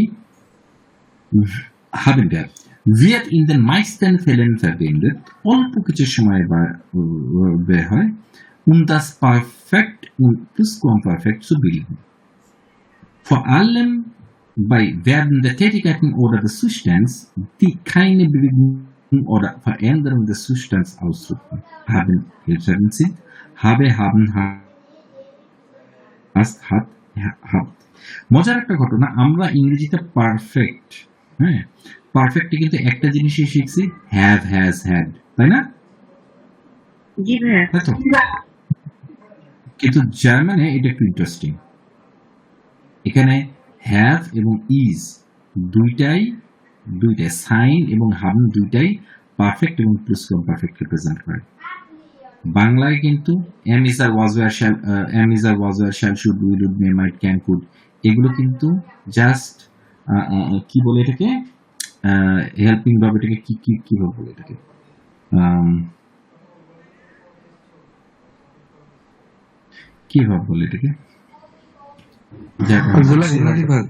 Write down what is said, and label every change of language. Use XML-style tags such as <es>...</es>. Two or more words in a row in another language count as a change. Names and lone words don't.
<de>Haben Verb wird in den meisten Fällen verwendet,</de> <bn>অল্প কিছু সময় বের হয়,</bn> <de>das Perfekt und Plusquamperfekt zu bilden. Vor allem bei Verben der Tätigkeiten oder des Zustands, die keine Bewegung oder Veränderung des Zustands ausdrücken. Haben Hilfsverben sind habe, haben, hast, hat, habt.</de> <bn>মজার একটা ঘটনা, আমরা ইংরেজিতে পারফেক্ট, হ্যাঁ, পারফেক্ট কিন্তু একটা জিনিসই শিখছি,</bn> <en>have, has, had,</en> <bn>তাই না? জি ভাইয়া। কিন্তু জার্মানে এটা একটু ইন্টারেস্টিং, এখানে হ্যাভ এবং ইজ দুইটাই সাইন এবং হাবেন দুইটাই পারফেক্ট এবং প্লুসকমপারফেক্টকে প্রেজেন্ট করে। বাংলায় কিন্তু</bn> <en>am is are was were shall should will would may might can could</en> <bn>এগুলো কিন্তু জাস্ট কি বলে এটাকে হেল্পিং ভাবে, এটাকে কি ভাবে বলে এটাকে কি ভাবে বলে এটাকে</bn> <en>Auxiliary verb.</en>